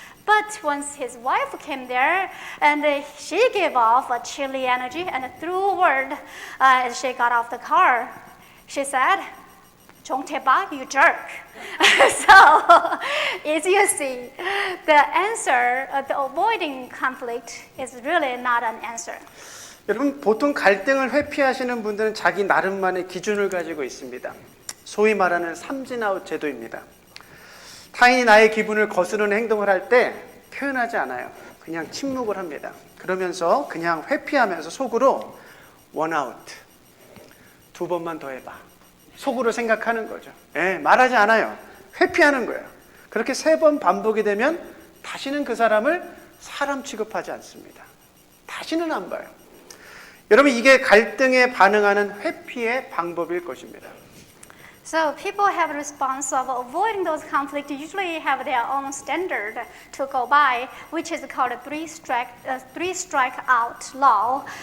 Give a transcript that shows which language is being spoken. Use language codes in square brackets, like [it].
[en] But once his wife came there, and she gave off a chilly energy and threw a word as she got off the car. She said, Jong Tae-bak, you jerk. So, as you see, the answer, the avoiding conflict is really not an answer. [ko] 여러분, 보통 갈등을 회피하시는 분들은 자기 나름만의 기준을 가지고 있습니다. 소위 말하는 삼진아웃 제도입니다. 타인이 나의 기분을 거스르는 행동을 할 때 표현하지 않아요. 그냥 침묵을 합니다. 그러면서 그냥 회피하면서 속으로 원아웃, 2번만 더 해봐. 속으로 생각하는 거죠. 말하지 않아요. 회피하는 거예요. 그렇게 3번 반복이 되면 다시는 그 사람을 사람 취급하지 않습니다. 다시는 안 봐요. 여러분, 이게 갈등에 반응하는 회피의 방법일 것입니다. [en] So people have a response of avoiding those conflicts, usually have their own standard to go by, which is called a three strike out law.